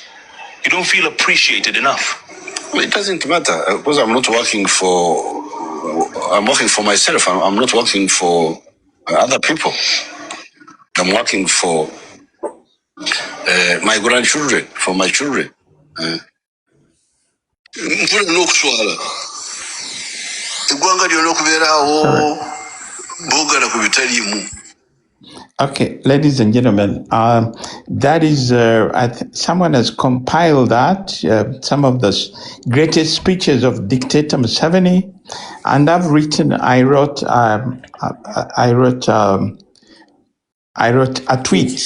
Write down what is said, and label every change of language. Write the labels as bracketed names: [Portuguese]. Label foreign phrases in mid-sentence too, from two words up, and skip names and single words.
[English] You don't feel appreciated enough. Well, it doesn't matter because I'm working for myself. I'm not working for other people. I'm working for my grandchildren, for my children. [Ganda] Mfuna nokuswala. Igwanga lyo nokubeerawo bogala ku bitaliimu. [English] Okay, ladies and gentlemen, that is, someone has compiled that, some of the greatest speeches of dictator Museveni, and I wrote a tweet.